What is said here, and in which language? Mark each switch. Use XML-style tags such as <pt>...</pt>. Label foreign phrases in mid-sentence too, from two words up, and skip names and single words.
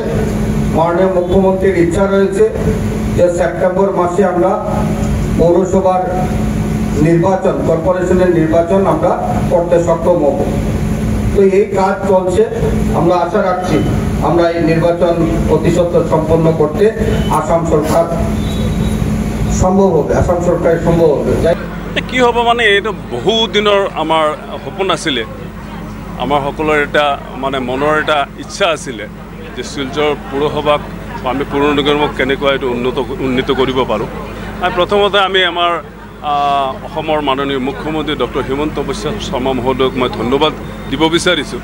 <bn>মাননীয় মুখ্যমন্ত্রীর ইচ্ছা রয়েছে যে সেপ্টেম্বর মাসে আমরা পৌরসভার নির্বাচন, কর্পোরেশনের নির্বাচন আমরা করতে সক্ষম হব। তো এই কাজ চলছে, আমরা আশা রাখছি আমরা এই নির্বাচন অতি সত্বর সম্পন্ন করতে আসাম সরকার সম্ভব হবে, আসাম সরকারের সম্ভব হবে।</bn> <as>কি হ'ব মানে এইটো বহু দিনৰ আমাৰ সপোন আছিলে, আমাৰ সকলৰ এটা মানে মনৰ এটা ইচ্ছা আছিলে যে শিলচৰ পৌৰসভাক আমি পৌৰ নিগমক কেনেকৈ এইটো উন্নীত কৰিব পাৰোঁ। আৰু প্ৰথমতে আমি আমাৰ অসমৰ মাননীয় মুখ্যমন্ত্ৰী ডক্টৰ হিমন্ত বিশ্ব শৰ্মা মহোদয়ক মই ধন্যবাদ দিব বিচাৰিছোঁ।</as>